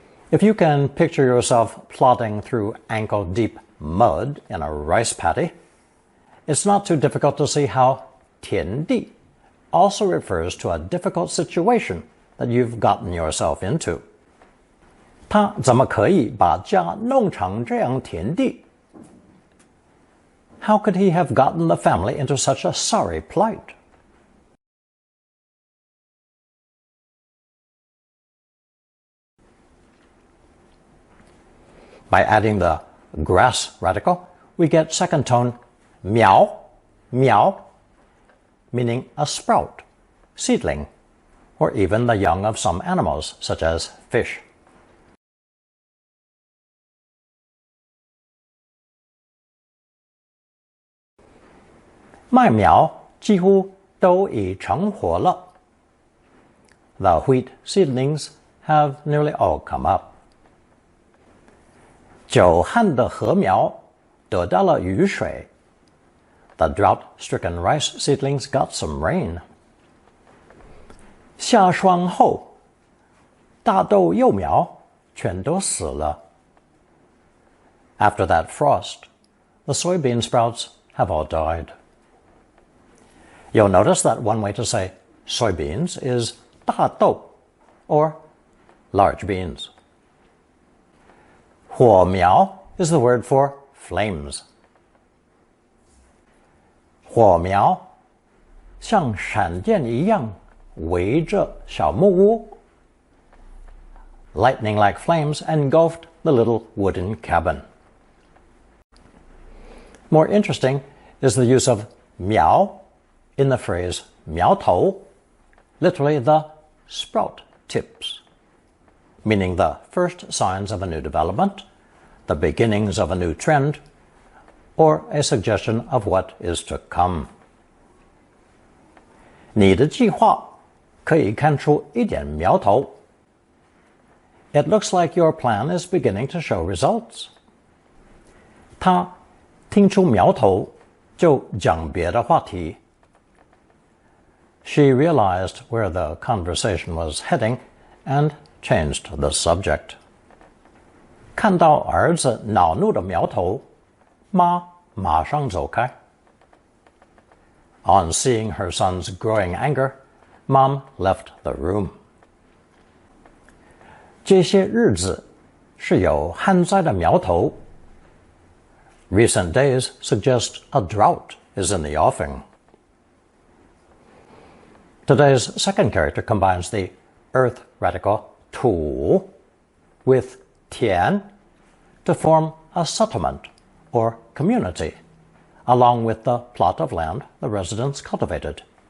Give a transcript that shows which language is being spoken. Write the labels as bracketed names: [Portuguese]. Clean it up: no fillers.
[English] If you can picture yourself plodding through ankle-deep mud in a rice paddy, it's not too difficult to see how 田地 also refers to a difficult situation that you've gotten yourself into. [Chinese] 他怎么可以把家弄成这样田地? [English] How could he have gotten the family into such a sorry plight? By adding the grass radical, we get second tone meow, meow, meaning a sprout, seedling, or even the young of some animals, such as fish. [Chinese] My meow 几乎都已成活了. [English] The wheat seedlings have nearly all come up. [Chinese] 久旱的禾苗得到了雨水. [English] The drought-stricken rice seedlings got some rain. [Chinese] 下霜后，大豆幼苗全都死了. [English] After that frost, the soybean sprouts have all died. You'll notice that one way to say soybeans is 大豆, or large beans. 火苗 is the word for flames. [Chinese] 火苗像闪电一样围着小木屋. [English] Lightning-like flames engulfed the little wooden cabin. More interesting is the use of meow in the phrase 苗头, literally the sprout tips, meaning the first signs of a new development, the beginnings of a new trend, or a suggestion of what is to come. [Chinese] 你的计划可以看出一点苗头. [English] It looks like your plan is beginning to show results. [Chinese] 他听出苗头就讲别的话题. [English] She realized where the conversation was heading and changed the subject. [Chinese] 看到儿子恼怒的苗头，妈马上走开. [English] On seeing her son's growing anger, Mom left the room. [Chinese] 这些日子是有旱灾的苗头. [English] Recent days suggest a drought is in the offing. Today's second character combines the earth radical 土 with tian to form a settlement or community, along with the plot of land the residents cultivated.